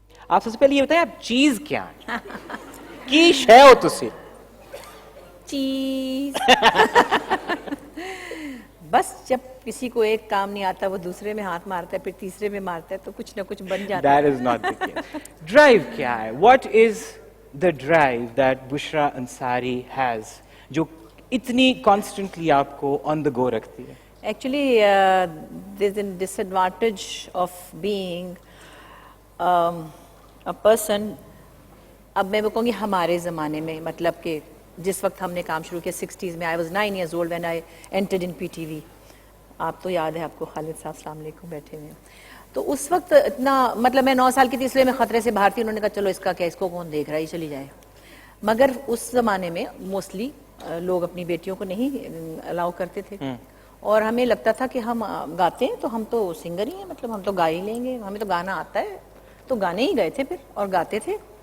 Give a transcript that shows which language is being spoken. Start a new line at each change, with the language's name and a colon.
Hindi: आप सबसे पहले ये बताएं आप चीज क्या है?
Punjabi: की शय हो तुसी?
Hindi: चीज बस जब किसी को एक काम नहीं आता वो दूसरे में हाथ मारता है, फिर तीसरे में मारता है, तो कुछ ना कुछ बन जाता है।
English: That is not the case.
Hindi: Drive क्या है?
English: What is the drive that Bushra Ansari has,
Hindi: जो इतनी
English: constantly
Hindi: आपको
English: on the go
Hindi: रखती है?
English: Actually, there's a disadvantage of being a person.
Hindi: अब मैं वो कहूँगी हमारे ज़माने में, मतलब कि जिस वक्त हमने काम शुरू किया 60s में,
English: I was 9 years old when I entered in PTV.
Hindi: आप तो याद है आपको, खालिद साहब अस्सलाम वालेकुम बैठे हुए। तो उस वक्त इतना, मतलब मैं 9 साल की थी इसलिए मैं खतरे से बाहर थी। उन्होंने कहा चलो इसका क्या, इसको कौन देख रहा है, चली जाए। मगर उस ज़माने में मोस्टली लोग अपनी बेटियों को नहीं अलाउ करते थे, और हमें लगता था कि हम गाते हैं तो हम तो सिंगर ही हैं, मतलब हम तो गा ही लेंगे, हमें तो गाना आता है, तो गाने ही गए थे फिर और गाते थे।